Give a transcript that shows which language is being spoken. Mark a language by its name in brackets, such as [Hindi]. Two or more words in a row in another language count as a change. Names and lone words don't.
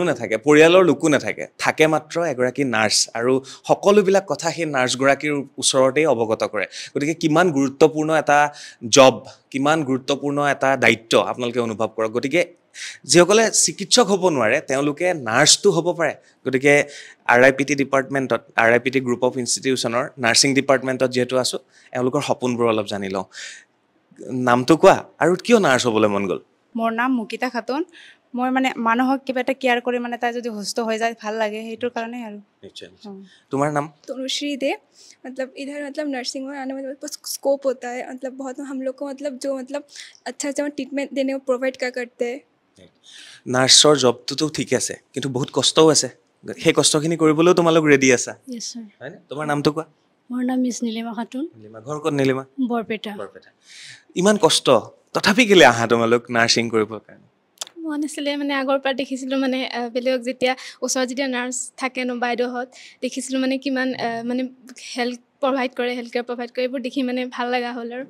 [Assamese] নাথাকে পৰিয়ালৰ লোকো নাথাকে থাকে মাত্ৰ এগৰাকী নাৰ্ছ আৰু সকলোবিলাক কথা সেই নাৰ্ছগৰাকীৰ ওচৰতেই অৱগত কৰে গতিকে কিমান গুৰুত্বপূৰ্ণ এটা জব কিমান গুৰুত্বপূৰ্ণ এটা দায়িত্ব আপোনালোকে অনুভৱ কৰক গতিকে যিসকলে চিকিৎসক হ'ব নোৱাৰে তেওঁলোকে নাৰ্ছটো হ'ব পাৰে গতিকে RIPT ডিপাৰ্টমেণ্টত RIPT গ্ৰুপ অফ ইনষ্টিটিউচনৰ নাৰ্ছিং ডিপাৰ্টমেণ্টত যিহেতু আছোঁ এওঁলোকৰ সপোনবোৰ অলপ জানি লওঁ নামটো কোৱা আৰু কিয় নাৰ্ছ হ'বলৈ মন গ'ল মোৰ নাম মুকিতা খাতুন মই মানে মানুহক কিবা এটা কেয়াৰ কৰি মানে তাই যদি সুস্থ হৈ যায় ভাল লাগে সেইটোৰ কাৰণে আৰু নিশ্চয় তোমাৰ নাম [Hindi] तनुश्री दे मतलब इधर मतलब नर्सिंग में आने में बहुत स्कोप होता है मतलब बहुत हम लोग को मतलब जो मतलब अच्छा ट्रीटमेंट देने को प्रोवाइड करते हैं [Assamese] নাৰ্ছৰ জবটোতো ঠিক আছে কিন্তু বহুত কষ্টও আছে সেই কষ্টখিনি কৰিবলৈও তোমালোক ৰেডি আছা [English] yes sir [Assamese] হয়নে তোমাৰ নামটো কোৱা মোৰ নাম মিছ নীলিমা খাতুন নীলিমা ঘৰ ক'ত নীলিমা বৰপেটা ইমান কষ্ট তথাপি কেলে আহা তোমালোক নাৰ্ছিং কৰিবৰ কাৰণে মন আছিলে মানে আগৰ পৰা দেখিছিলোঁ মানে বেলেগক যেতিয়া ওচৰত যেতিয়া নাৰ্ছ থাকে ন বাইদেউহঁত দেখিছিলোঁ মানে কিমান মানে [English] health care provide [Assamese] কৰে এইবোৰ দেখি মানে ভাল লগা হ'ল আৰু